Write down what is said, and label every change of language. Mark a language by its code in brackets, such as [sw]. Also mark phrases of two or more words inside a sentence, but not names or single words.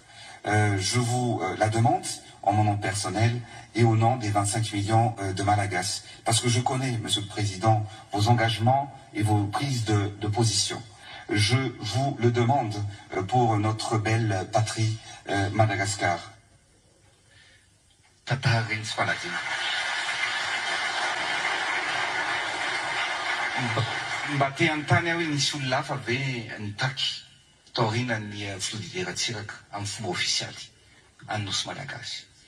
[fr] Je vous la demande en mon nom personnel et au nom des 25 millions de Malagasy. Parce que je connais, Monsieur le Président, vos engagements et vos prises de position. Je vous le demande pour notre belle patrie Madagascar. [mg] Mba te antany hoe nisy olona hafa ve nitaky taorinan'ny filoha Didier Ratsiraka amin'ny fomba ofisialy any nosy Malagasy.